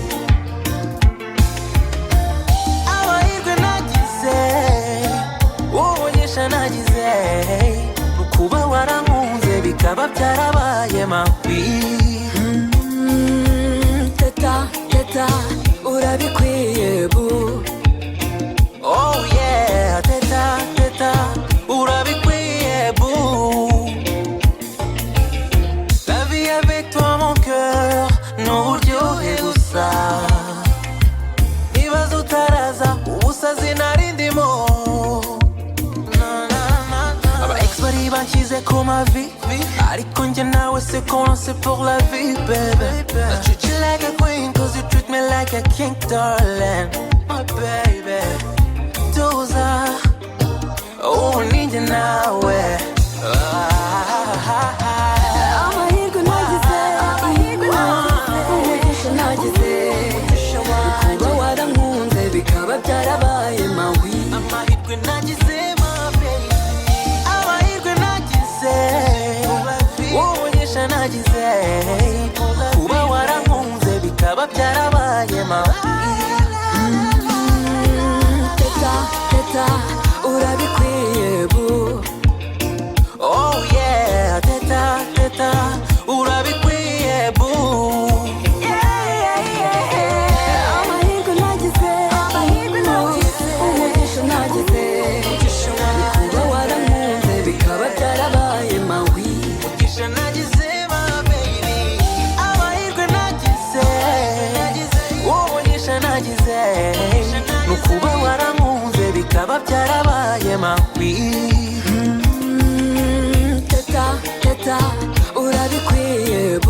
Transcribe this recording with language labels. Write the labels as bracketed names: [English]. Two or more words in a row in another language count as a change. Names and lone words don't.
[Kinyarwanda] amahirwe nagize umugisha nagize kuba warankunze bikaba byarabaye mawi teta urabikwiye bu oh yeah teta urabikwiye bu [French] la vie avec toi mon cœur [Kinyarwanda] n'uburyohe gusa nibaza utaraza ubusazi narindimo aba ex bari banshyize ku mavi ariko njye nawe [French] c'est commencé pour la vie [English] baby I treat you like a queen cause you treat me like a king darling my baby [Kinyarwanda] tuza ubu ninjye nawe amahirwe nagize umugisha nagize kuba warankunze bikaba byarabaye mawi amahirwe nagize [English] my baby [Kinyarwanda] amahirwe nagize umugisha nagize kuba warankunze bikaba byarabaye mawi teta urabikwiye bu oh yeah teta urabikwiye bu amahirwe nagize umugisha nagize kuba warankunze bikaba byarabaye mawi umugisha nagize [English] my baby [Kinyarwanda] amahirwe nagize umugisha nagize nukuba warankunze bikaba byarabaye mawi teta urabikwiye bu